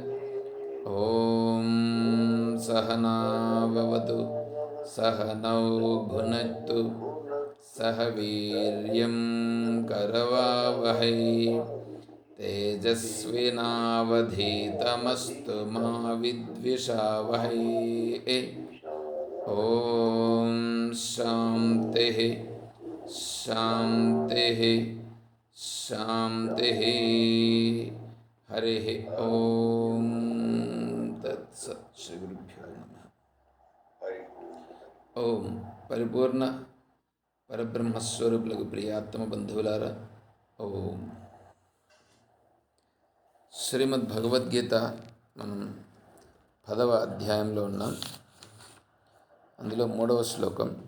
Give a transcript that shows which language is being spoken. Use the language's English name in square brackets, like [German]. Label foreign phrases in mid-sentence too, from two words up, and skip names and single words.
[Sanskrit] ॐ सहना भवतु सहनौ भुनक्तु सह वीर्यं करवावहै तेजस्विनावधीतमस्तु मा विद्विषावहै। ॐ शान्तिः शान्तिः शान्तिः। हरिः ॐ तत्सत्। श्री गुरुभ्यो नमः। [Telugu] ఓం పరిపూర్ణ పరబ్రహ్మస్వరూపులకు ప్రియాత్మ బంధువులారా, ఓం. శ్రీమద్ భగవద్గీత మనం 10వ అధ్యాయంలో ఉన్నాం. అందులో 3వ శ్లోకం.